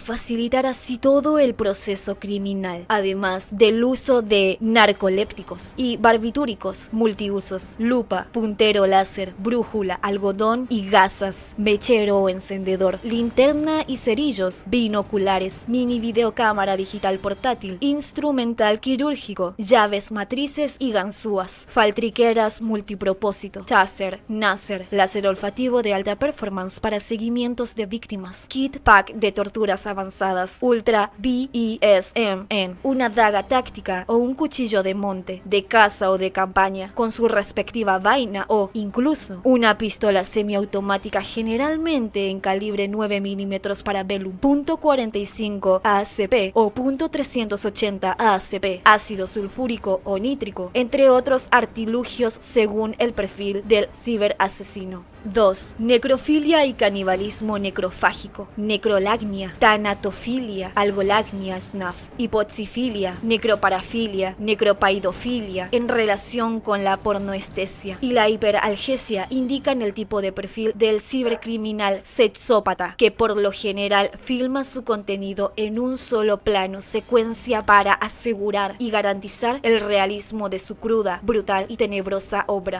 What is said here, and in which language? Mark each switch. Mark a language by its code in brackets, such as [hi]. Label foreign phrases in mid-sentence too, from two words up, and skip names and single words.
[es] facilitar así todo el proceso criminal, además del uso de narcolépticos y barbitúricos multiusos, lupa, puntero láser, brújula, algodón y gasas, mechero o encendedor, linterna y cerillos, binoculares, mini videocámara digital portátil, instrumental quirúrgico, llaves matrices y ganzúas, faltriqueras multipropósito, taser, náser, láser olfativo de alta performance para seguimientos de víctimas, kit pack de torturas avanzadas, ultra BESMN, una daga táctica o un cuchillo de monte, de caza o de campaña, con su respectiva vaina o incluso una pistola semiautomática generalmente en calibre 9 mm para Velum, .45 ACP o .380 ACP, ácido sulfúrico o nítrico, entre otros artilugios según el perfil del ciberasesino. 2. Necrofilia y canibalismo necrofágico, necrolagnia, tanatofilia, algolagnia snuff, hipoxifilia, necroparafilia, necropaidofilia en relación con la pornoestesia y la hiperalgesia indican el tipo de perfil del cibercriminal sexópata que por lo general filma su contenido en un solo plano secuencia para asegurar y garantizar el realismo de su cruda, brutal y tenebrosa obra.